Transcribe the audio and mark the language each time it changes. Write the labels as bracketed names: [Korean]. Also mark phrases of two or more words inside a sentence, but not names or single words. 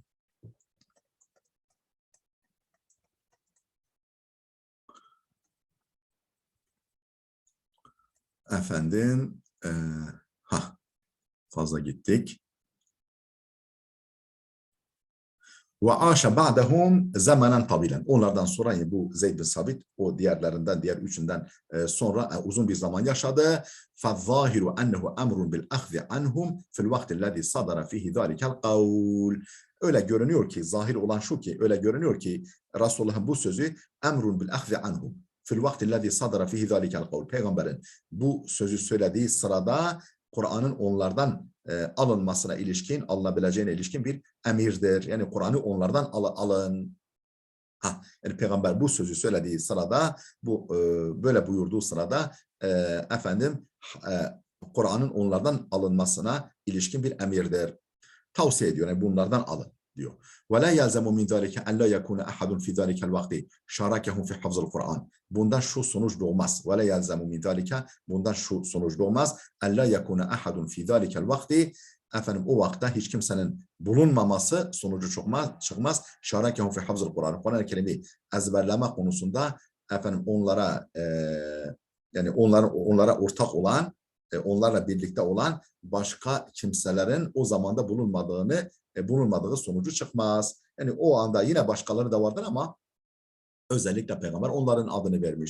[Turkish] Efendim fazla gittik. [Arabic] وعاش بعدهم زمنا طويلا. [Turkish] Onlardan sonra yani bu Zeyd bin Sabit o diğerlerinden diğer üçünden sonra uzun bir zaman yaşadı. [Arabic] فالظاهر أنه أمر بالأخذ عنهم في الوقت الذي صدر فيه ذلك القول. [Turkish] Öyle görünüyor ki zahir olan şu ki öyle görünüyor ki Resulullah'ın bu sözü [Arabic] أمر بالأخذ عنهم في الوقت الذي صدر فيه ذلك القول. [Turkish] Peygamberin bu sözü söylediği sırada Kur'an'ın onlardan alınmasına ilişkin, alınabileceğine ilişkin bir emirdir. Yani Kur'an'ı onlardan alın. Yani Peygamber bu sözü söylediği sırada, bu böyle buyurduğu sırada efendim Kur'an'ın onlardan alınmasına ilişkin bir emirdir. Tavsiye ediyor. Yani bunlardan alın diyor. [Arabic] وَلَا يَلْزَمُ مِنْ ذَٰلِكَ اَنْ لَا يَكُونَ اَحَدٌ فِي ذَٰلِكَ الْوَقْتِ شَارَكَهُمْ فِي حَفْظِ الْقُرْآنِ. [Turkish] Bundan şu sonuç doğmaz. [Arabic] وَلَا يَلْزَمُ مِنْ ذَٰلِكَ [Turkish] bundan şu sonuç doğmaz. [Arabic] اَنْ لَا يَكُونَ اَحَدٌ فِي ذَٰلِكَ الْوَقْتِ [Turkish] efendim o vakte hiç kimsenin bulunmaması sonucu çıkmaz. [Arabic] شَارَكَهُمْ فِي حَفْظِ الْقُرْآنِ. [Turkish] Kur'an-ı Kerim'i ezberleme konusunda efendim onlara yani onlara ortak olan onlarla birlikte olan başka kimselerin o zamanda bulunmadığı sonucu çıkmaz. Yani o anda yine başkaları da vardır ama özellikle Peygamber onların adını vermiş.